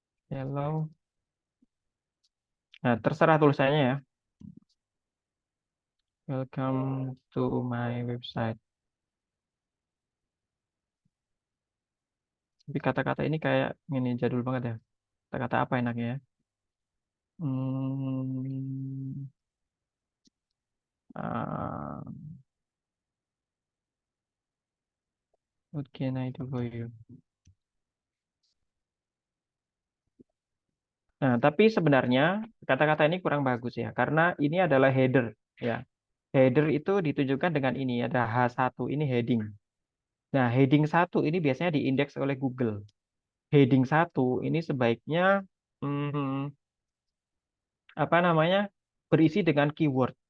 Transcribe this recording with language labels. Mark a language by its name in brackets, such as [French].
[Indonesian] Hello. Nah, terserah tulisannya ya. [English] Welcome to my website. [Indonesian] Tapi kata-kata ini kayak ini jadul banget ya. Kata-kata apa enaknya ya? [English] Hmm, uh, what can I do for you? [Indonesian] Nah, tapi sebenarnya kata-kata ini kurang bagus ya, karena ini adalah header ya. Header itu ditunjukkan dengan ini, ada H1, ini heading. Nah, heading 1 ini biasanya diindeks oleh Google. Heading 1 ini sebaiknya hmm, apa namanya berisi dengan keyword.